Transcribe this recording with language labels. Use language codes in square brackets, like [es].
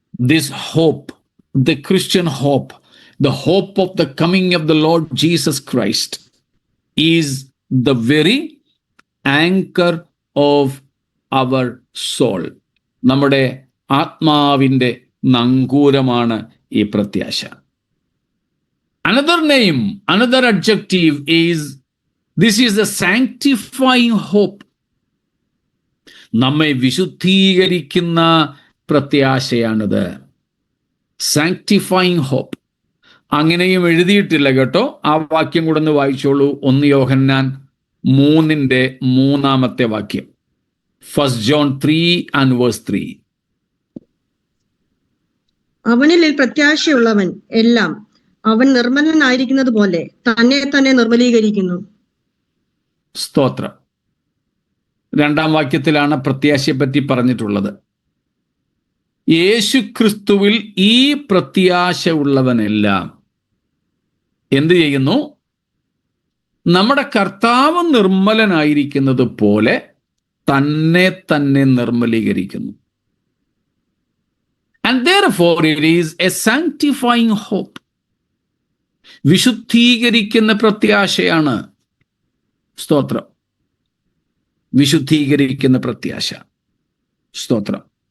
[en] This hope, the Christian hope, the hope of the coming of the Lord Jesus Christ, is the very anchor of our soul. [ml] നമ്മുടെ ആത്മാവിൻ്റെ നങ്കൂരമാണ് ഈ പ്രത്യാശ. [en] Another name, another adjective is, this is the sanctifying hope. [ml] നമ്മെ വിശുദ്ധീകരിക്കുന്ന പ്രത്യാശയാണിത്. [en] Sanctifying hope. [ml] അങ്ങനെയും എഴുതിയിട്ടില്ല കേട്ടോ. ആ വാക്യം കൂടെ ഒന്ന് വായിച്ചോളൂ. 1 യോഹന്നാൻ 3:3 വാക്യം. [en] 1 John 3:3. [ml] അവനിൽ പ്രത്യാശയുള്ളവൻ എല്ലാം അവൻ നിർമ്മലനായിരിക്കുന്നത് പോലെ തന്നെ തന്നെ നിർമ്മലീകരിക്കുന്നു. സ്തോത്രം. 2 വാക്യത്തിലാണ് പ്രത്യാശയെ പറ്റി പറഞ്ഞിട്ടുള്ളത്. യേശു ക്രിസ്തുവിൽ ഈ പ്രത്യാശ ഉള്ളവനെല്ലാം എന്ത് ചെയ്യുന്നു? നമ്മുടെ കർത്താവ് നിർമ്മലനായിരിക്കുന്നത് പോലെ തന്നെ തന്നെ നിർമ്മലീകരിക്കുന്നു. [en] And therefore it is a sanctifying hope. [ml] വിശുദ്ധീകരിക്കുന്ന പ്രത്യാശയാണ്. സ്തോത്രം. വിശുദ്ധീകരിക്കുന്ന പ്രത്യാശ. സ്തോത്രം.